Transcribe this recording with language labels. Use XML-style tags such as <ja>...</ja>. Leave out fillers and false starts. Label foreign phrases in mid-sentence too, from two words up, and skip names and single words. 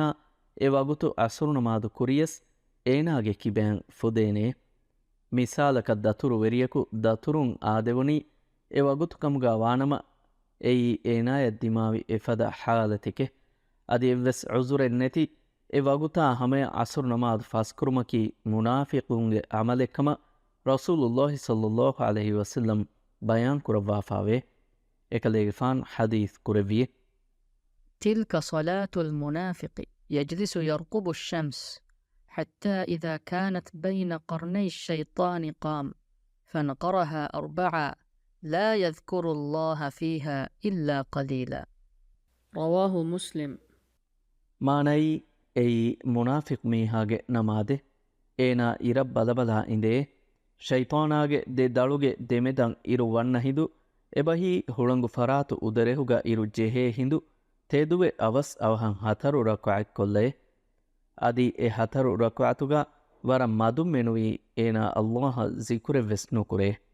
<dv>އެ ވަގުތު އަސުރު ނަމާދު ކުރިޔަސް އޭނާގެ ކިބައިން ފުދޭނެ މިސާލަކަ ދަތުރު ވެރިއަކު ދަތުރުން އާދެވުނީ އެ ވަގުތުކަމުގަ ވާނަމަ އެއީ އޭނާއަ ދިމާވި އެފަދަ ހާލަތެކެ އަދި އެއްވެސް އުޒުރެއް ނެތި އެ ވަގުތާ ހަމައަ އަސުރު ނަމާދު ފަސްކުރުމަކީ މުނާފިޤުންގެ ޢަމަލެއްކަމަ</dv> <ar>رسول الله صلى الله عليه وسلم</ar> <dv>ބަޔާން ކުރައްވާފައިވެ އެކަލޭގެ ފާނު ޙަދީޘް ކުރެއްވިއެ</dv> <ar>تلك صلاة المنافق يجلس يرقب الشمس حتى إذا كانت بين قرني الشيطان قام فنقرها 4 لا يذكر الله فيها إلا قليلا رواه مسلم</ar> <dv>މާނައީ އެއީ މުނާފިޤު މީހާގެ ނަމާދެ އޭނަ އިރަށް ބަލަބަލާ އިނދެ ޝައިޠާނާގެ ދެ ދަޅުގެ ދެމެދަށް އިރު ވަންނަ ހިނދު އެބަހީ ހުޅަނގު ފަރާތު އުދަރެހުގަ އިރު ޖެހޭ ހިނދު ތެދުވެ އަވަސް އަވަހަށް 4 ރަކުޢަތް ކޮށްލެ އަދި އެ 4 ރަކުޢަތުގަ ވަރަ މަދުން މެނުވީ އޭނަ ﷲ ޛިކުރެ ވެސްނު ކުރެ</dv>